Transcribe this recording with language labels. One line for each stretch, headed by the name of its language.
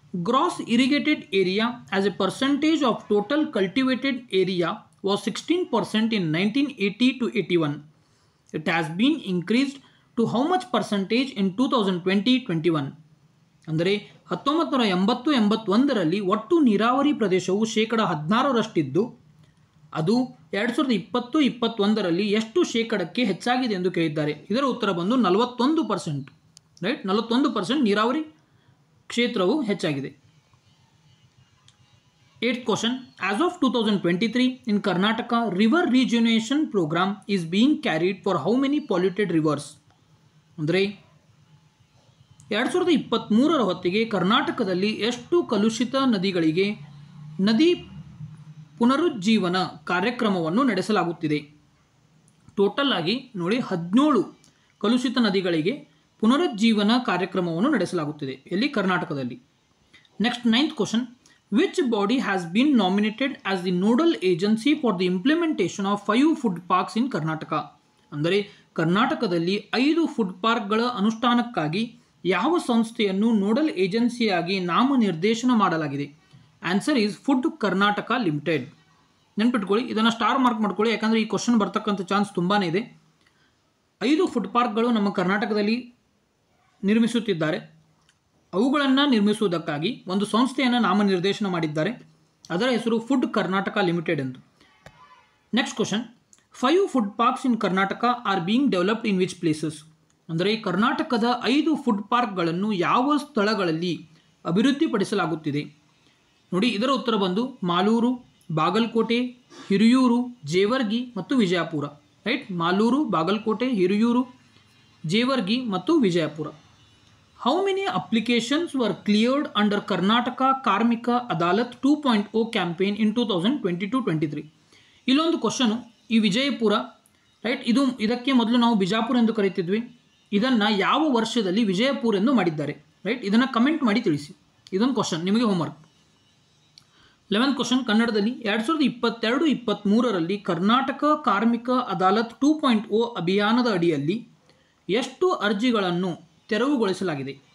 English: Gross irrigated area as a percentage of total cultivated area was 16% in 1980 to 81. It has been increased to how much percentage in 2020-21?
Kannada: ಅಂದರೆ 1980-81ರಲ್ಲಿ ಒಟ್ಟು ನೀರಾವರಿ ಪ್ರದೇಶವು 16%ರಷ್ಟಿದ್ದು ಅದು 2020-21ರಲ್ಲಿ ಎಷ್ಟು ಶೇಕಡಕ್ಕೆ ಹೆಚ್ಚಾಗಿದೆ ಎಂದು ಕೇಳಿದ್ದಾರೆ. ಇದರ ಉತ್ತರ ಬಂದು 41%. ರೈಟ್, 41% ನೀರಾವರಿ ಕ್ಷೇತ್ರವು ಹೆಚ್ಚಾಗಿದೆ.
English: 8th question. As of 2023 in Karnataka, river rejuvenation program is being carried for how many polluted rivers?
Kannada: ಅಂದರೆ 2023ರ ಹೊತ್ತಿಗೆ ಕರ್ನಾಟಕದಲ್ಲಿ ಎಷ್ಟು ಕಲುಷಿತ ನದಿಗಳಿಗೆ ನದಿ ಪುನರುಜ್ಜೀವನ ಕಾರ್ಯಕ್ರಮವನ್ನು ನಡೆಸಲಾಗುತ್ತಿದೆ? ಟೋಟಲ್ ಆಗಿ ನೋಡಿ 17 ಕಲುಷಿತ ನದಿಗಳಿಗೆ ಪುನರುಜ್ಜೀವನ ಕಾರ್ಯಕ್ರಮವನ್ನು ನಡೆಸಲಾಗುತ್ತಿದೆ ಎಲ್ಲಿ? ಕರ್ನಾಟಕದಲ್ಲಿ.
English: Next 9th question. Which body has been nominated as the nodal agency for the implementation of 5 food parks in Karnataka?
Kannada: ಅಂದರೆ ಕರ್ನಾಟಕದಲ್ಲಿ 5 ಫುಡ್ ಪಾರ್ಕ್ಗಳ ಅನುಷ್ಠಾನಕ್ಕಾಗಿ ಯಾವ ಸಂಸ್ಥೆಯನ್ನು ನೋಡಲ್ ಏಜೆನ್ಸಿಯಾಗಿ ನಾಮನಿರ್ದೇಶನ ಮಾಡಲಾಗಿದೆ?
English: answer is
Kannada: food Karnataka limited. ನೆನ್ಪಿಟ್ಕೊಳ್ಳಿ, ಇದನ್ನು ಸ್ಟಾರ್ ಮಾರ್ಕ್ ಮಾಡ್ಕೊಳ್ಳಿ, ಯಾಕಂದರೆ ಈ ಕ್ವಶನ್ ಬರ್ತಕ್ಕಂಥ ಚಾನ್ಸ್ ತುಂಬಾ ಇದೆ. 5 ಫುಡ್ ಪಾರ್ಕ್ಗಳು ನಮ್ಮ ಕರ್ನಾಟಕದಲ್ಲಿ ನಿರ್ಮಿಸುತ್ತಿದ್ದಾರೆ. ಅವುಗಳನ್ನು ನಿರ್ಮಿಸುವುದಕ್ಕಾಗಿ ಒಂದು ಸಂಸ್ಥೆಯನ್ನು ನಾಮನಿರ್ದೇಶನ ಮಾಡಿದ್ದಾರೆ. ಅದರ ಹೆಸರು ಫುಡ್ ಕರ್ನಾಟಕ ಲಿಮಿಟೆಡ್ ಎಂದು. Next question.
English: 5 food parks in Karnataka are being developed in which places?
Kannada: ಅಂದರೆ ಕರ್ನಾಟಕದ 5 ಫುಡ್ ಪಾರ್ಕ್ಗಳನ್ನು ಯಾವ ಸ್ಥಳಗಳಲ್ಲಿ ಅಭಿವೃದ್ಧಿಪಡಿಸಲಾಗುತ್ತಿದೆ? ನೋಡಿ, ಇದರ ಉತ್ತರ ಬಂದು ಮಾಲೂರು, ಬಾಗಲಕೋಟೆ, ಹಿರಿಯೂರು, ಜೇವರ್ಗಿ ಮತ್ತು ವಿಜಯಪುರ. ರೈಟ್, ಮಾಲೂರು, ಬಾಗಲಕೋಟೆ, ಹಿರಿಯೂರು, ಜೇವರ್ಗಿ ಮತ್ತು Vijayapura.
English: How many applications were cleared under Karnataka Karmika Adalat 2.0 campaign in 2022-23?
Kannada: ಇಲ್ಲೊಂದು ಕ್ವಶನು, ಈ ವಿಜಯಪುರ, ರೈಟ್, ಇದಕ್ಕೆ ಮೊದಲು ನಾವು ಬಿಜಾಪುರ ಎಂದು ಕರೀತಿದ್ವಿ. ಇದನ್ನು ಯಾವ ವರ್ಷದಲ್ಲಿ ವಿಜಯಪುರ ಎಂದು ಮಾಡಿದ್ದಾರೆ? ರೈಟ್, ಇದನ್ನು ಕಮೆಂಟ್ ಮಾಡಿ ತಿಳಿಸಿ. ಇದೊಂದು ಕ್ವಶನ್ ನಿಮಗೆ ಹೋಮ್ವರ್ಕ್. 11th ಕ್ವಶನ್ ಕನ್ನಡದಲ್ಲಿ. 2022-23ರಲ್ಲಿ ಕರ್ನಾಟಕ ಕಾರ್ಮಿಕ ಅದಾಲತ್ 2.0 ಅಭಿಯಾನದ ಅಡಿಯಲ್ಲಿ ಎಷ್ಟು ಅರ್ಜಿಗಳನ್ನು ತೆರವುಗೊಳಿಸಲಾಗಿದೆ?